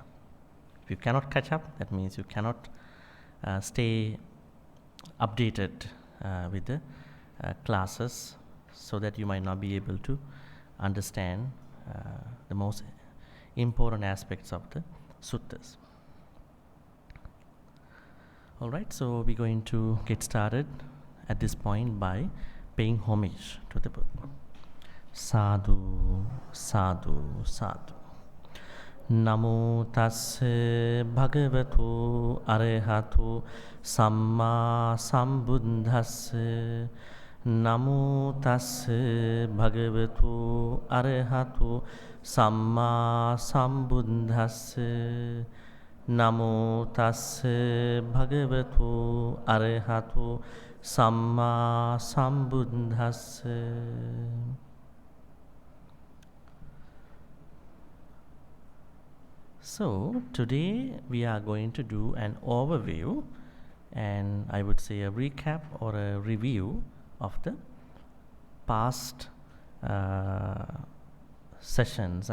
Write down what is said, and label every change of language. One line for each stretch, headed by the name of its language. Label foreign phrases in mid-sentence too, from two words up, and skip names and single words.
English: If you cannot catch up, that means you cannot stay updated with the classes, so that you might not be able to understand the most important aspects of the suttas. Alright, so we're going to get started at this point by paying homage to the Buddha.
Pali: Sadhu, sadhu, sadhu. Namo tasse bhagavato arahato samma sambuddhasse. Namo tasse bhagavato arahato samma sambuddhasse. Namo tasse bhagavato arahato samma sambuddhasse.
English: So today we are going to do an overview, and I would say a recap or a review of the past sessions.